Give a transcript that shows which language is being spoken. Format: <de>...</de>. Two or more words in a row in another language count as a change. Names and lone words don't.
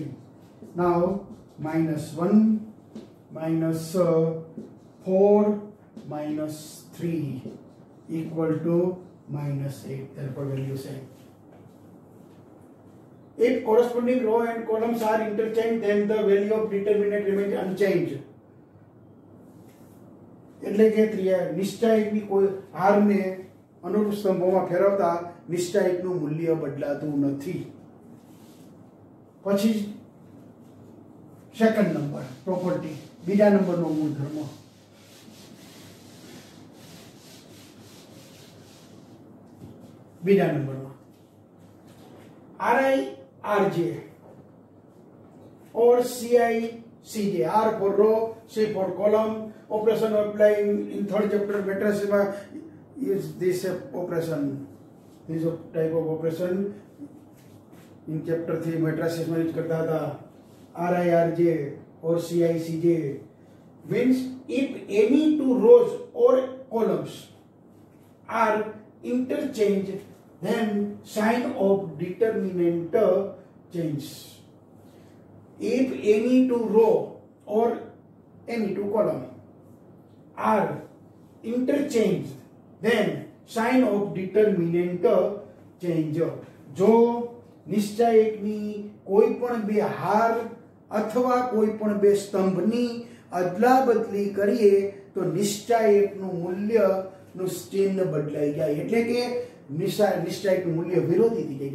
<en>Now minus 1 minus 4 minus 3 equal to minus 8. Therefore value same. If corresponding row and columns are interchanged, then the value of determinant remains unchanged.</en> <gu>એટલે કે નિશ્ચાયકની કોઈ હારને અનુરૂપ સ્તંભોમાં ફેરવતા નિશ્ચાયકનું મૂલ્ય બદલાતું નથી. પછી</gu> <en>second number property,</en> <gu>બીજા નંબરનો ગુણધર્મ. બીજા નંબરમાં Ri, Rj or Ci, Cj.</gu> <en>R for row, C for column. Operation applying in third chapter matrices is this operation. This type of operation in chapter 3 matrices</en> <hi>में यूज करता था.</hi> <en>Ri, Rj or Ci, Cj means if any two rows or columns are interchanged, then sign of determinant changes. If any two row or any two column are interchanged, then sign of determinant change.</en> <gu>જો નિશ્ચાયકની કોઈ પણ બે હાર અથવા કોઈ પણ બે સ્તંભની અદલા બદલી કરીએ તો નિશ્ચાયકનું મૂલ્યનું ચિહ્ન બદલાઈ જાય. એટલે કે નિશ્ચાયકનું મૂલ્ય વિરોધી થઈ જાય.</gu>